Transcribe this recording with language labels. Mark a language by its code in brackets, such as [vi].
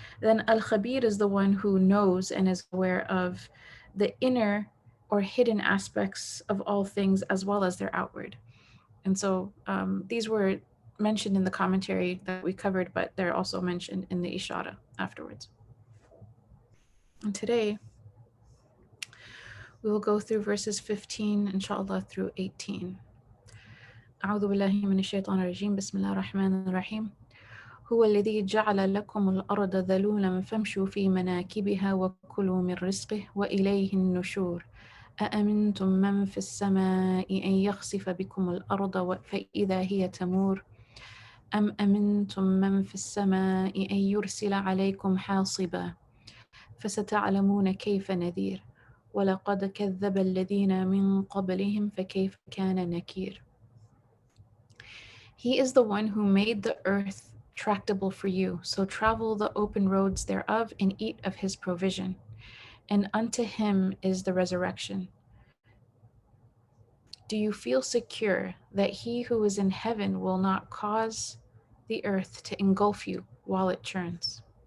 [en] Then Al-Khabir is the one who knows and is aware of the inner or hidden aspects of all things as well as their outward. And so these were mentioned in the commentary that we covered, but they're also mentioned in the Ishara afterwards. And today we will go through verses 15, inshallah, through 18. [ar] أعوذ بالله من الشيطان الرجيم بسم الله الرحمن الرحيم هو الذي جعل لكم الأرض ذلولا فامشوا في مناكبها وكلوا من رزقه وإليه النشور أأمنتم من في السماء أن يخسف بكم الأرض فإذا هي تمور أم أمنتم من في السماء أن يرسل عليكم حاصبا فستعلمون كيف نذير ولقد كذب الذين من قبلهم فكيف كان نكير. [en] He is the one who made the earth tractable for you, so travel the open roads thereof and eat of his provision. And unto him is the resurrection. Do you feel secure that he who is in heaven will not cause the earth to engulf you while it churns?